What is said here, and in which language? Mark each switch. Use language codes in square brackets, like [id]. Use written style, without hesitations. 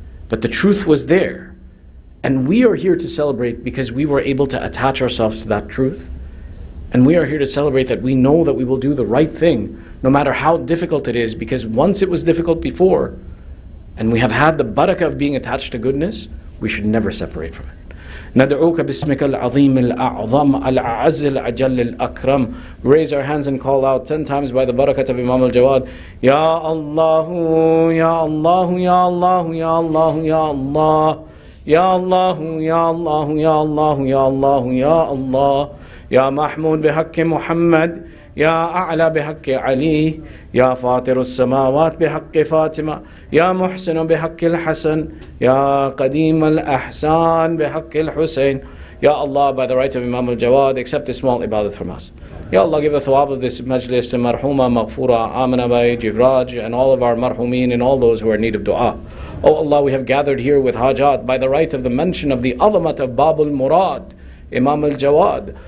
[en] But the truth was there. And we are here to celebrate because we were able to attach ourselves to that truth. And we are here to celebrate that we know that we will do the right thing no matter how difficult it is, because once it was difficult before and we have had the barakah of being attached to goodness, we should never separate from it. [ar] ندعوك باسمك العظيم الأعظم الأعز الأجل الأكرم. [en] Raise our hands and call out 10 times by the barakat of Imam al-Jawad. [ar] Ya Allah, Ya Allah, Ya Allah, Ya Allah, Ya Allah. Ya Allah, Ya Allah, Ya Allah, Ya Allah, Ya Allah. Ya Mahmud بحق محمد. يا أعلى بحق علي. يا فاطر السماوات بحق فاطمة. يا محسن بحق الحسن. يا قديم الأحسان بحق الحسين. [en] Ya Allah, by the rights of Imam al-Jawad, accept this small ibadat from us. Ya Allah, give the thawab of this majlis to Marhuma, Maghfura, Amina Bai, Jivraj, and all of our marhumin and all those who are in need of dua. Oh Allah, we have gathered here with hajat by the right of the mention of the azamat of Babul Murad, Imam al-Jawad.